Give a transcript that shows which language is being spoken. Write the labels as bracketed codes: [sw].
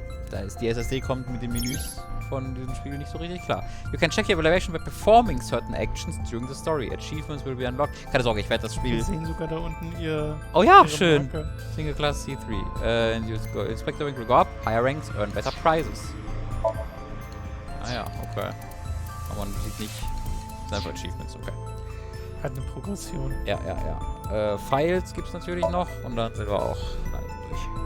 [de] Da ist die SSD kommt mit den Menüs von diesem Spiel nicht so richtig klar. [en] You can check your evaluation by performing certain actions during the story. Achievements will be unlocked. [de] Keine Sorge, ich werde das Spiel... Wir sehen sogar da unten ihr... Oh ja, schön. Marke. Single Class C3. [en] And you go, Inspector rank will go up. Higher ranks earn better prizes. [de] Ah ja, okay. Aber man sieht nicht... Das sind einfach Achievements, okay. Hat eine Progression. Ja. Files gibt's natürlich noch. Und dann sind wir auch durch.